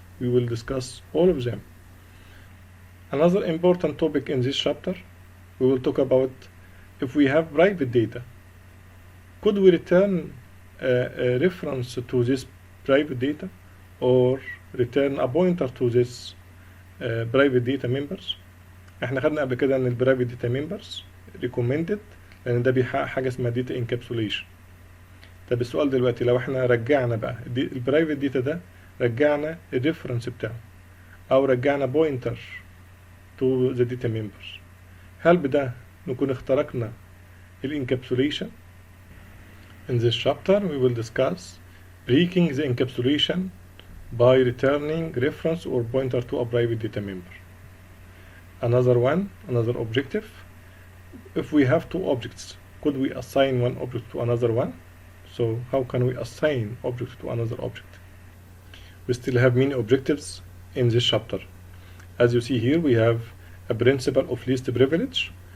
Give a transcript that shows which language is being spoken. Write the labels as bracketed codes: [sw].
[en] we will discuss all of them. Another important topic in this chapter, we will talk about if we have private data, could we return a reference to this private data or return a pointer to this private data members. [ar] احنا خدنا قبل كده ان البرايفت داتا ممبرز recommended لان ده بيحقق حاجه اسمها داتا انكابسوليشن. طب السؤال دلوقتي لو احنا رجعنا بقى البرايفت داتا ده رجعنا الريفرنس بتاعه او رجعنا بوينتر تو ذا داتا ممبرز، هل بده نكون اخترقنا الانكابسوليشن؟ [en] In this chapter we will discuss breaking the encapsulation by returning reference or pointer to a private data member. Another objective, if we have two objects, could we assign one object to another one? So how can we assign object to another object? We still have many objectives in this chapter. As you see here, we have a principle of least privilege.